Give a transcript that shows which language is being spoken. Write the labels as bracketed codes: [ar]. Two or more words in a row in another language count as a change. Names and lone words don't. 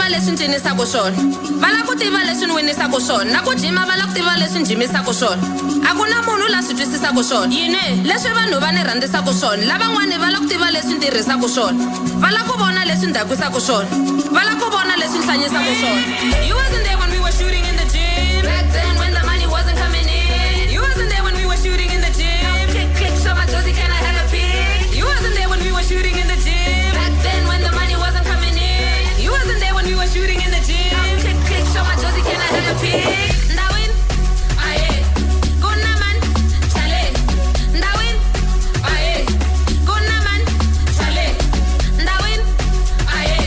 [ts] leswi cinisa swona vala ku tiva leswi ni winisa swona na ku jima vala ku tiva leswi jimisa swona a ku na munhu la swi twisisa swona yini leswi vanhu va ni rhandzisa swona lavan'wani vala ku tiva leswi tirhisa swona vala ku vona leswi ndakisa swona vala ku vona leswi hlanyisa swona. [en] You wasn't there when we were shooting in the gym back then when the money wasn't coming in. You wasn't there when we were shooting in the gym. Click click show my Josie, can I have a pic? You wasn't there when we were shooting in the gym back then when the money wasn't coming in. You wasn't there when we were shooting in the gym. Click click show my Josie, can I have a pic? Ndawin aye gonna man chale ndawin aye gonna man chale ndawin aye